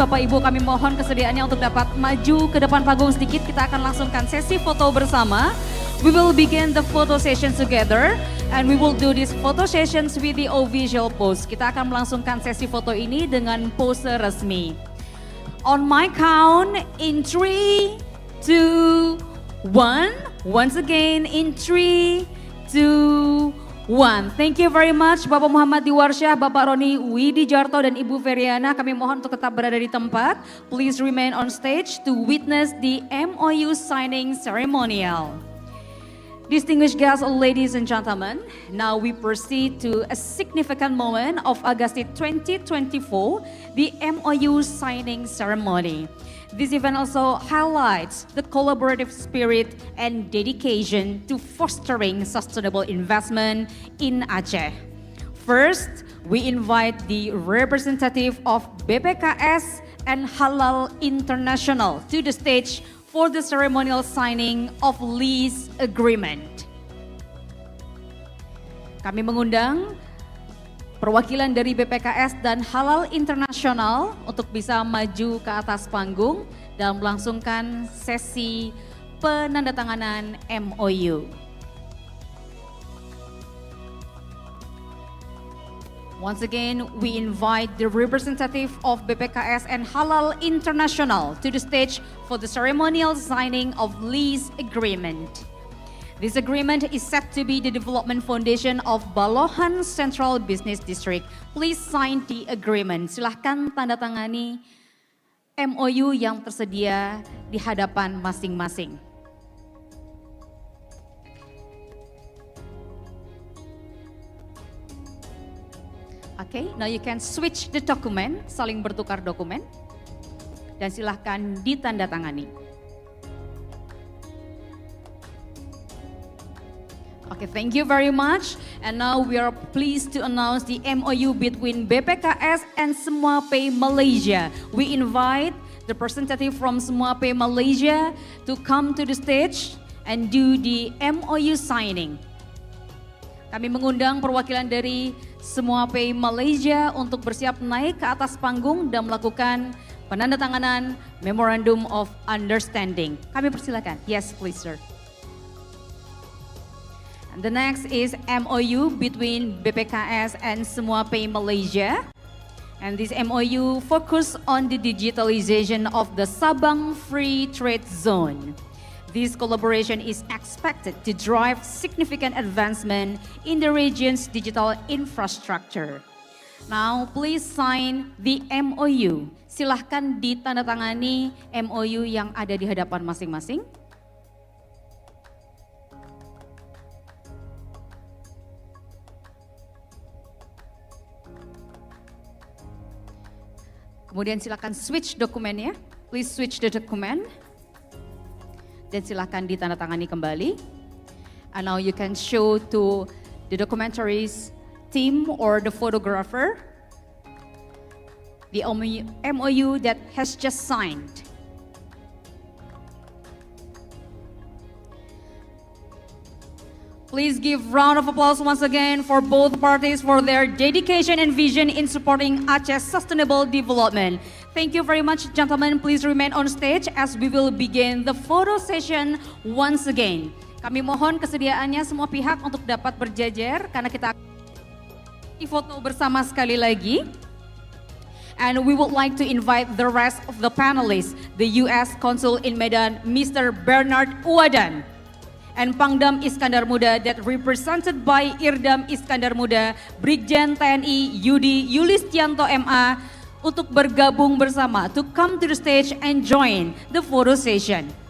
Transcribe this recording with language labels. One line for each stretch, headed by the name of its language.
Indonesian: Bapak Ibu kami mohon kesediaannya untuk dapat maju ke depan panggung sedikit. Kita akan langsungkan sesi foto bersama.
English: We will begin the photo session together and we will do these photo sessions with the official pose.
Indonesian: Kita akan melangsungkan sesi foto ini dengan pose resmi.
English: On my count, in 3, 2, 1. Once again, in 3, 2, 1. Thank you very much Bapak Muhammad Diwarsyah, Bapak Roni Widijarto
Indonesian: dan Ibu Feriana. Kami mohon untuk tetap berada di tempat.
English: Please remain on stage to witness the MOU signing ceremonial. Distinguished guests, ladies and gentlemen, now we proceed to a significant moment of Agasit 2024, the MOU signing ceremony. This event also highlights the collaborative spirit and dedication to fostering sustainable investment in Aceh. First, we invite the representative of BPKS and Halal International to the stage for the ceremonial signing of lease agreement.
Indonesian: Kami mengundang perwakilan dari BPKS dan Halal International untuk bisa maju ke atas panggung dan melangsungkan sesi penandatanganan MOU.
English: Once again, we invite the representative of BPKS and Halal International to the stage for the ceremonial signing of lease agreement. This agreement is set to be the development foundation of Balohan Central Business District. Please sign the agreement.
Indonesian: Silahkan tanda tangani MOU yang tersedia di hadapan masing-masing.
English: Okay, now you can switch the document,
Indonesian: saling bertukar dokumen, dan silahkan ditandatangani.
English: Okay, thank you very much. And now we are pleased to announce the MOU between BPKS and Semuapay Malaysia. We invite the representative from Semuapay Malaysia to come to the stage and do the MOU signing.
Indonesian: Kami mengundang perwakilan dari Semuapay Malaysia untuk bersiap naik ke atas panggung dan melakukan penandatanganan Memorandum of Understanding. Kami persilakan.
English: Yes, please, sir. And the next is MOU between BPKS and Semuapay Malaysia. And this MOU focus on the digitalization of the Sabang Free Trade Zone. This collaboration is expected to drive significant advancement in the region's digital infrastructure. Now, please sign the MOU.
Indonesian: Silahkan ditandatangani MOU yang ada di hadapan masing-masing. Kemudian silakan switch dokumennya.
English: Please switch the document.
Indonesian: Dan silakan ditandatangani kembali.
English: And now you can show to the documentaries team or the photographer the MOU that has just signed. Please give round of applause once again for both parties for their dedication and vision in supporting Aceh's sustainable development. Thank you very much, gentlemen. Please remain on stage as we will begin the photo session once again.
Indonesian: Kami mohon kesediaannya semua pihak untuk dapat berjajar karena kita akan foto bersama sekali lagi.
English: And we would like to invite the rest of the panelists, the U.S. Consul in Medan, Mr. Bernard Uwadan, and Pangdam Iskandar Muda that represented by Irdam Iskandar Muda, Brigjen TNI Yudi Yulistianto MA
Indonesian: untuk bergabung bersama
English: to come to the stage and join the photo session.